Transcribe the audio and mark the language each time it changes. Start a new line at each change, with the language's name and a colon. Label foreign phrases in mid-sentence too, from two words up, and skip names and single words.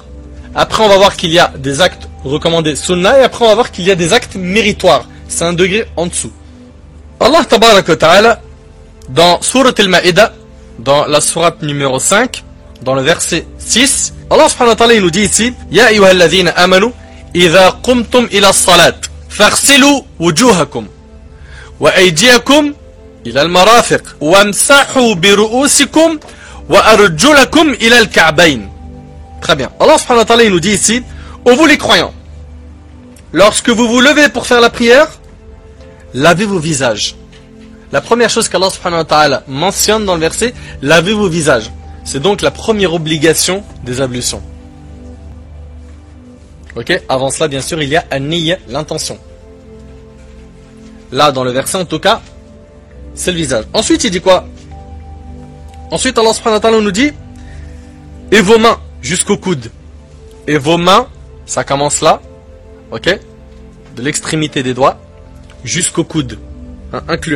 French: Après, on va voir qu'il y a des actes recommandés sunnah et après, on va voir qu'il y a des actes méritoires. C'est un degré en dessous.
Arabic: الله تبارك وتعالى,
French: dans Surat al-Ma'ida, dans la sourate numéro 5, dans le verset 6,
Arabic: الله سبحانه وتعالى
French: il nous dit ici
Arabic: يا أيها الذين آمنوا إذا قمتم إلى الصلاة فاغسلوا وجوهكم وأيديكم إلى المرافق وامسحوا برءوسكم وأرجلكم إلى الكعبين.
French: Très bien.
Arabic: الله سبحانه وتعالى
French: il nous dit ici, ô vous les croyants, lorsque vous vous levez pour faire la prière, lavez vos visages. La première chose qu'
Arabic: الله سبحانه وتعالى
French: mentionne dans le verset, lavez vos visages. C'est donc la première obligation des ablutions. Ok? Avant cela, bien sûr, il y a an-niyya, l'intention. Là, dans le verset, en tout cas, c'est le visage. Ensuite, il dit quoi? Ensuite,
Arabic: الله سبحانه وتعالى
French: nous dit, et vos mains jusqu'au coude. Et vos mains, ça commence là, ok? De l'extrémité des doigts jusqu'au coude, inclus.